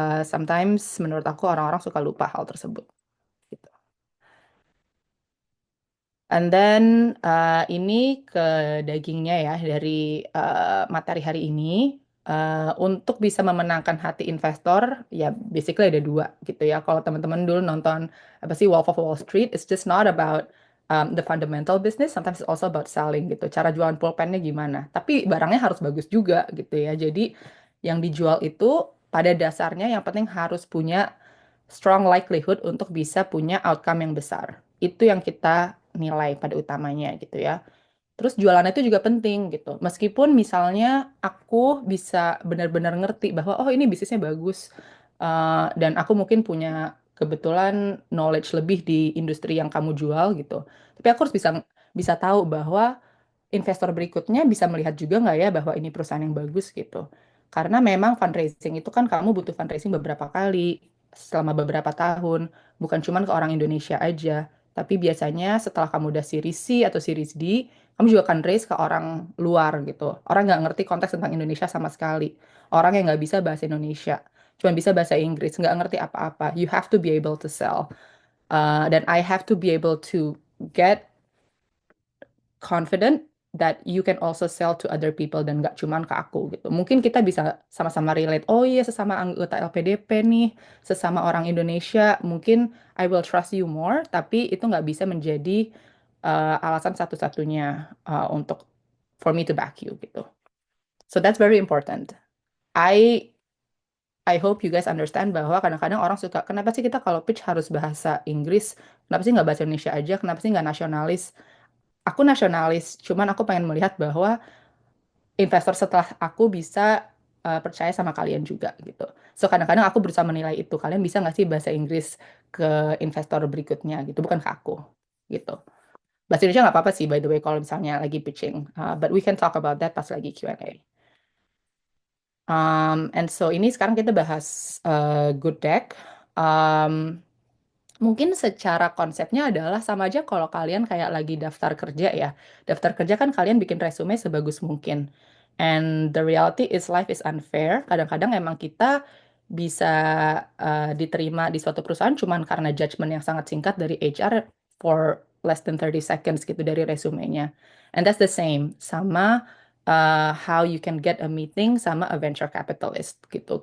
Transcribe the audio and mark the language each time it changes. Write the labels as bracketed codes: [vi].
[id] Sometimes menurut aku orang-orang suka lupa hal tersebut. Gitu. And then ini ke dagingnya ya dari materi hari ini. Untuk bisa memenangkan hati investor, ya basically ada dua gitu ya. Kalau teman-teman dulu nonton apa sih Wolf of Wall Street, [en] it's just not about the fundamental business, sometimes it's also about selling [id] gitu. Cara jualan pulpennya gimana. Tapi barangnya harus bagus juga gitu ya. Jadi yang dijual itu pada dasarnya yang penting harus punya strong likelihood untuk bisa punya outcome yang besar. Itu yang kita nilai pada utamanya gitu ya. Terus jualannya itu juga penting gitu. Meskipun misalnya aku bisa benar-benar ngerti bahwa oh ini bisnisnya bagus dan aku mungkin punya kebetulan knowledge lebih di industri yang kamu jual gitu. Tapi aku harus bisa bisa tahu bahwa investor berikutnya bisa melihat juga nggak ya bahwa ini perusahaan yang bagus gitu. Karena memang fundraising itu kan kamu butuh fundraising beberapa kali selama beberapa tahun, bukan cuma ke orang Indonesia aja, tapi biasanya setelah kamu udah Series C atau Series D, kamu juga akan raise ke orang luar gitu. Orang nggak ngerti konteks tentang Indonesia sama sekali. Orang yang nggak bisa bahasa Indonesia, cuma bisa bahasa Inggris, nggak ngerti apa-apa. [en] You have to be able to sell. Dan I have to be able to get confident that you can also sell to other people [id] dan nggak cuman ke aku gitu. Mungkin kita bisa sama-sama relate, oh iya sesama anggota LPDP nih, sesama orang Indonesia, mungkin [en] I will trust you more, [id] tapi itu nggak bisa menjadi alasan satu-satunya untuk [en] for me to back you [id] gitu. [en] So that's very important. I I hope you guys understand [id] bahwa kadang-kadang orang suka, kenapa sih kita kalau pitch harus bahasa Inggris? Kenapa sih nggak bahasa Indonesia aja? Kenapa sih nggak nasionalis? Aku nasionalis, cuman aku pengen melihat bahwa investor setelah aku bisa percaya sama kalian juga gitu. So kadang-kadang aku berusaha menilai itu. Kalian bisa nggak sih bahasa Inggris ke investor berikutnya gitu, bukan ke aku gitu. Bahasa Indonesia nggak apa-apa sih, [en] by the way, [id] kalau misalnya lagi pitching. [en] But we can talk about that pas lagi Q&A. [id] And so ini sekarang kita bahas good deck. Mungkin secara konsepnya adalah sama aja kalau kalian kayak lagi daftar kerja ya. Daftar kerja kan kalian bikin resume sebagus mungkin. [en] And the reality is life is unfair. [id] Kadang-kadang emang kita bisa diterima di suatu perusahaan cuman karena judgement yang sangat singkat dari HR [en] for less than 30 seconds [id] gitu dari resumenya. [en] And that's the same sama how you can get a meeting sama a venture capitalist gitu.